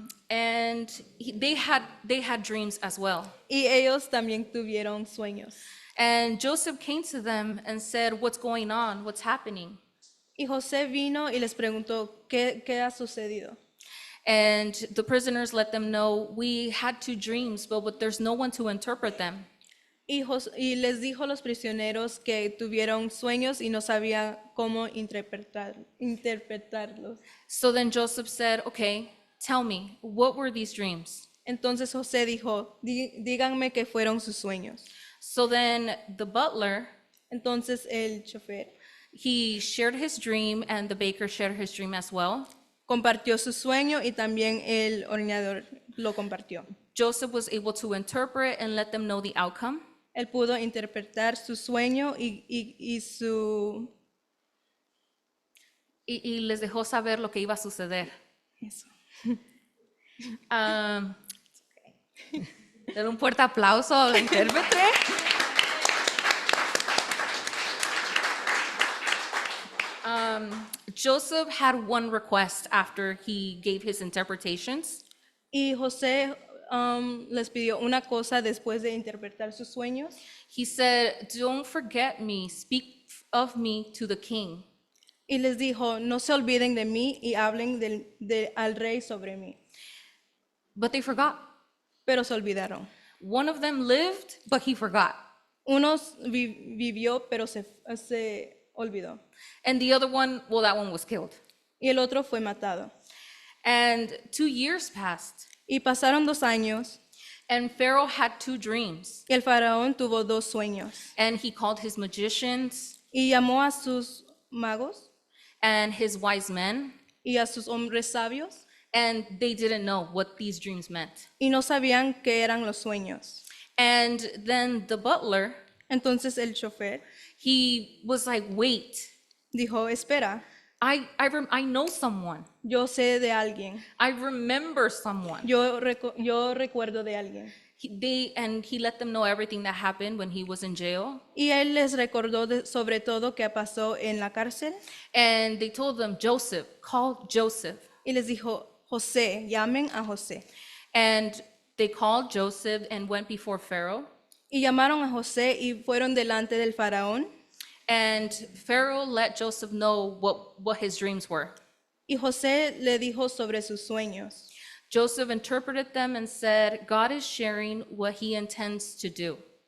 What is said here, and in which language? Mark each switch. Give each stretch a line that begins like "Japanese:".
English: And they had dreams as well.
Spanish: Y ellos también tuvieron sueños.
English: And Joseph came to them and said, "What's going on? What's happening?"
Spanish: Y José vino y les preguntó, ¿qué ha sucedido?
English: And the prisoners let them know, "We had two dreams, but there's no one to interpret them."
Spanish: Y les dijo a los prisioneros que tuvieron sueños y no sabía cómo interpretarlos.
English: So then Joseph said, "Okay, tell me, what were these dreams?"
Spanish: Entonces José dijo, díganme qué fueron sus sueños.
English: So then the butler,
Spanish: Entonces el chofer
English: he shared his dream, and the baker shared his dream as well.
Spanish: compartió su sueño y también el horneador lo compartió.
English: Joseph was able to interpret and let them know the outcome.
Spanish: Él pudo interpretar su sueño y su... Y les dejó saber lo que iba a suceder. Eso. Dar un fuerte aplauso al intérprete.
English: Joseph had one request after he gave his interpretations.
Spanish: Y José les pidió una cosa después de interpretar sus sueños.
English: He said, "Don't forget me, speak of me to the king."
Spanish: Y les dijo, no se olviden de mí y hablen al rey sobre mí.
English: But they forgot.
Spanish: Pero se olvidaron.
English: One of them lived, but he forgot.
Spanish: Uno vivió, pero se olvidó.
English: And the other one, well, that one was killed.
Spanish: Y el otro fue matado.
English: And 2 years passed,
Spanish: Y pasaron 2 años
English: and Pharaoh had two dreams.
Spanish: y el faraón tuvo 2 sueños.
English: And he called his magicians
Spanish: Y llamó a sus magos
English: and his wise men,
Spanish: y a sus hombres sabios
English: and they didn't know what these dreams meant.
Spanish: y no sabían qué eran los sueños.
English: And then the butler,
Spanish: Entonces el chofer
English: he was like, "Wait,
Spanish: dijo, espera,
English: I know someone.
Spanish: yo sé de alguien.
English: I remember someone."
Spanish: Yo recuerdo de alguien.
English: He let them know everything that happened when he was in jail.
Spanish: Y él les recordó sobre todo que pasó en la cárcel
English: And they told them, "Joseph, call Joseph."
Spanish: y les dijo, José, llamen a José.
English: And they called Joseph and went before Pharaoh.
Spanish: Y llamaron a José y fueron delante del faraón.
English: And Pharaoh let Joseph know what his dreams were.
Spanish: Y José le dijo sobre sus sueños.
English: Joseph interpreted them and said, "God is sharing what he intends to do."